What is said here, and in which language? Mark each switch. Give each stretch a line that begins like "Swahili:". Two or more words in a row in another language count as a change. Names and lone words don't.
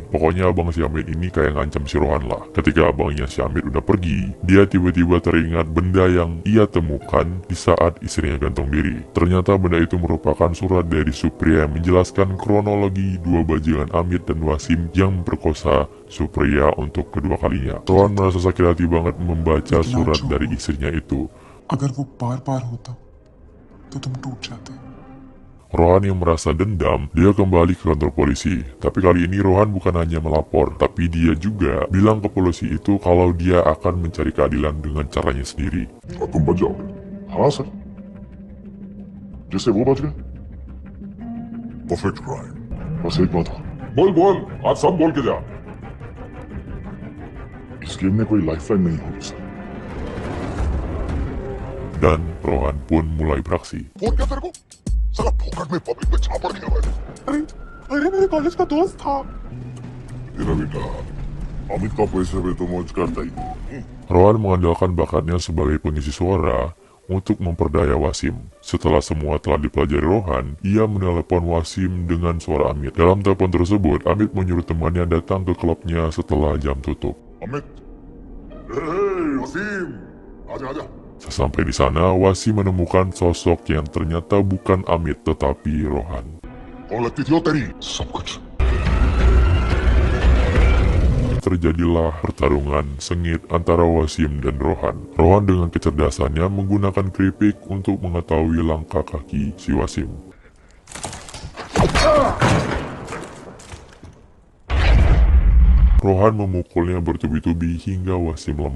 Indonesian: Pokoknya abang si Amit ini kayak ngancam si Rohan lah. Ketika abangnya si Amit udah pergi, dia tiba-tiba teringat benda yang ia temukan di saat istrinya gantung diri. Ternyata benda itu merupakan surat dari Supriya yang menjelaskan kronologi dua bajingan Amit dan Wasim yang memperkosa Supriya untuk kedua kalinya. Rohan merasa sakit hati banget membaca surat dari istrinya itu.
Hindi: अगर वो बार बार होता तो तुम टूट जाते।
Indonesian: Rohan yang merasa dendam, dia kembali ke kantor polisi. Tapi kali ini Rohan bukan hanya melapor, tapi dia juga bilang ke polisi itu kalau dia akan mencari keadilan dengan caranya sendiri.
Hindi: तुम बच जाओगे? हाँ सर, जिससे वो बच गए।
English: perfect crime.
Hindi: बस एक बात है, बोल बोल, आज सब बोल के जा। इस गेम में कोई लाइफलाइन नहीं होगी सर।
Indonesian: Dan Rohan pun mulai beraksi.
Hindi: फोन क्या तेरे को? साला फोकट में पब्लिक में झापड़ दिया मैंने। अरे अरे मेरे कॉलेज का दोस्त था। तेरा बेटा अमित का पैसे पे तो मौज करता ही।
Indonesian: Rohan mengandalkan bakatnya sebagai pengisi suara untuk memperdaya Wasim. Setelah semua telah dipelajari Rohan, ia menelepon Wasim dengan suara Amit. Dalam telepon tersebut, Amit menyuruh temannya datang ke klubnya setelah jam tutup.
Hindi: अमित, hey वसीम, आजा आजा।
Indonesian: Sesampai di sana, Wasim menemukan sosok yang ternyata bukan Amit tetapi Rohan.
Hindi: कौन लगती थी वो तेरी? सब कुछ।
Indonesian: Terjadilah pertarungan sengit antara Wasim dan Rohan. Rohan dengan kecerdasannya menggunakan keripik untuk mengetahui langkah kaki si Wasim. Rohan memukulnya bertubi-tubi hingga Wasim lemah.